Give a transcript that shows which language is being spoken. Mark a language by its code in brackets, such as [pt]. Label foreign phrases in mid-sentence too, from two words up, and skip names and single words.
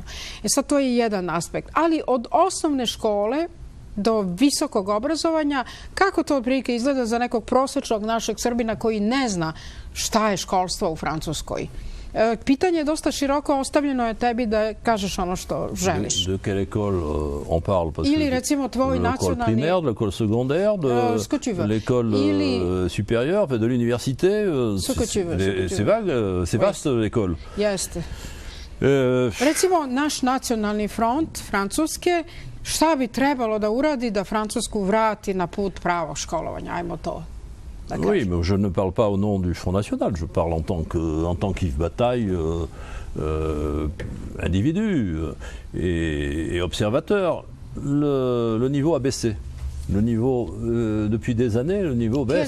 [sr] Sad to je jedan aspekt. Ali od osnovne škole do visokog obrazovanja, kako to otprilike izgleda za nekog prosječnog našeg Srbina koji ne zna šta je školstvo u Francuskoj? Pitanje je dosta široko, ostavljeno je tebi da kažeš ono što želiš. [fr] De quelle école on parle? [sr] Ili recimo tvoj nacionalni... [fr] De l'école primaire, de l'école secondaire, de l'école supérieure, de l'université. C'est vaste l'école. [sr] Jeste. Recimo naš nacionalni front Francuske, šta bi trebalo da uradi da Francusku vrati na put pravog školovanja? Ajmo to. [fr] Oui, mais je ne parle pas au nom du Front National, je parle en tant qu'Yves Bataille, individu et observateur. Le niveau a baissé. Le niveau, depuis des années, le niveau baisse.